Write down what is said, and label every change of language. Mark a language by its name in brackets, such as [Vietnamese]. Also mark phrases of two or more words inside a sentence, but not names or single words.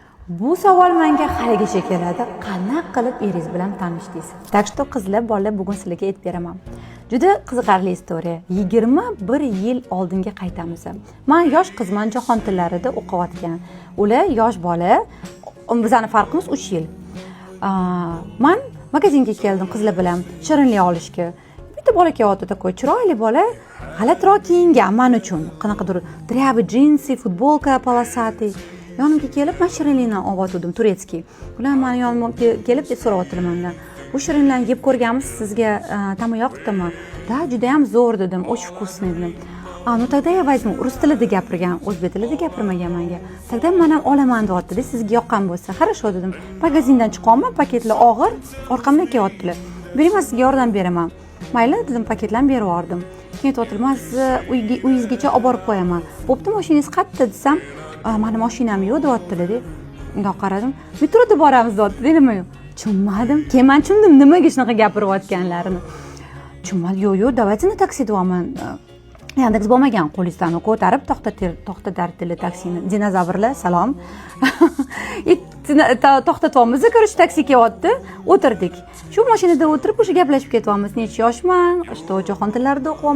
[Uzbek] Bu savol menga haligacha keladi. Qanaqa qilib eringiz bilan tanishdingiz? [Russian] Так что [Uzbek] qizlar, bolalar, bugun sizlarga aytib beraman. Juda qiziqarli istoriya. 21 yil oldinga qaytamiz. Men yosh qizman, jahon tillarida o'qiyotgan. Ular yosh bola. Bizning farqimiz 3 yil. Men magazinga keldim qizlar bilan shirinlik olishga. Bitta bola kelyapti, такой chiroyli bola, g'alatiroq kiyingan men uchun. Qanaqadir dryabi jinsi, futbolka polosatый. Yonimga kelib, men shirinlikdan olib turetskiy. Ular meni yonimga kelib deb so'rayaptilar mendan. Bu shirinlikni yeb ko'rganmiz, sizga ta'mi yoqdimi? Da, juda ham zo'r dedim, [Russian] очень вкусный [Uzbek] dedim. [Russian] Ну тогда я возьму. [Uzbek] Rus tilida gapirgan, o'zbek tilida gapirmagan menga. Тогда men ham olaman deyapti, sizga yoqqan bo'lsa. Хорошо dedim. Magazindan chiqaman, paketlar og'ir, orqamdan kelyaptilar. Bering, men sizga yordam beraman. Mayli dedim, paketlarni berib yubordim. Keyin aytdilar, men sizni uyingizgacha olib borib qo'yaman. Bo'pti, mashinangiz qayerda desam, mani mashinam yo'q deyaptilar-da. Unga qaradim. Metroda boramiz deyapti, nima yo'q. Tushunmadim. Keyin men tushundim nimaga shunaqa gapirayotganlarini. Tushunmadim. Yo'q, [Russian] давайте на такси [Uzbek] deyapman. Yandex bo'lmagan, qo'lingizdan ko'tarib to'xtatardilar taksini. Dinozavrlar, salom. To'xtatyapmiz, ko'rish taksi kelyapti. O'tirdik. Shu mashinada o'tirib o'sha gaplashib ketyapmiz. Necha yoshman, что jahon tillarida o'qiyapman.